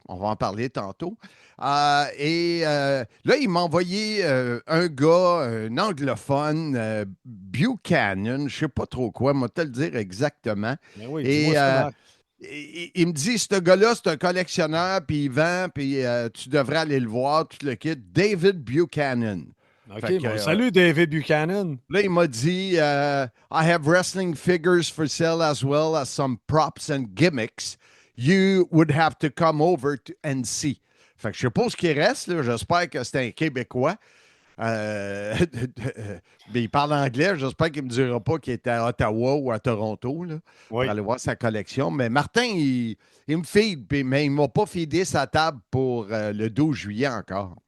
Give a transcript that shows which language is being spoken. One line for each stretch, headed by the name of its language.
French: On va en parler tantôt. Là, il m'a envoyé un gars, un anglophone, Buchanan, je ne sais pas trop quoi, moi te le dire exactement. Mais oui, et il me dit, ce gars-là, c'est un collectionneur, puis il vend, puis tu devrais aller le voir, tout le kit. David Buchanan. OK, salut David Buchanan. Là, il m'a dit,
English: I have wrestling figures for sale as well as some props and gimmicks. You would have to come over and see.
French: Fait que je sais pas ce qui reste, là. J'espère que c'est un Québécois. Mais il parle anglais. J'espère qu'il ne me dira pas qu'il était à Ottawa ou à Toronto là, pour aller voir sa collection. Mais Martin, il me feed, mais il ne m'a pas feedé sa table pour le 12 juillet encore.